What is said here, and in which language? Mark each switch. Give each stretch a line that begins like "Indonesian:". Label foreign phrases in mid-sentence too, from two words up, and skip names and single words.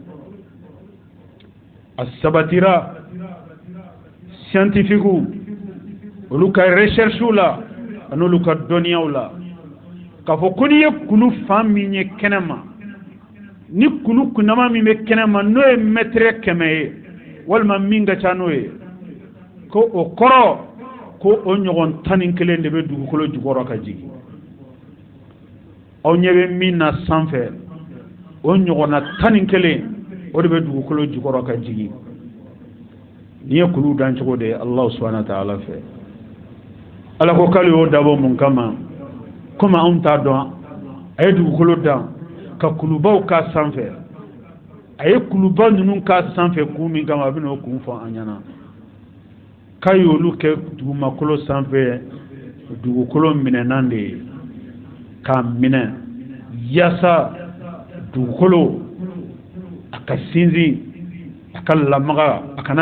Bambara: a sabatira scientifique olu ka recherche la an'olu ka dɔnniyaw la k'a fɔ ko n'i ye kulu fan min ye kɛnɛma ni kulu kunnama min bɛ kɛnɛma n'o ye mètre 100 ye walima min ka ca n'o ye ko o kɔrɔ ko o ɲɔgɔn 11 de bɛ dugukolo jukɔrɔ ka jigin aw ɲɛ bɛ min na sanfɛ o ɲɔgɔnna 11 o de bɛ dugukolo jukɔrɔ ka jigin n'i ye kulu dan cogo de
Arabic: الله سبحانه وتعالى
Bambara: fɛ ala ko k'ale y'o dabɔ mun kama komi anw t'a dɔn a ye dugukolo dan ka kulubaw k'a sanfɛ a ye kuluba ninnu k'a sanfɛ kun min kama a bɛ n'o kun fɔ an ɲɛna k'a y'olu kɛ dugumakolo sanfɛ dugukolo minɛnan de ye k'a minɛ yaasa dugukolo a ka sinsin a ka lamaga a kana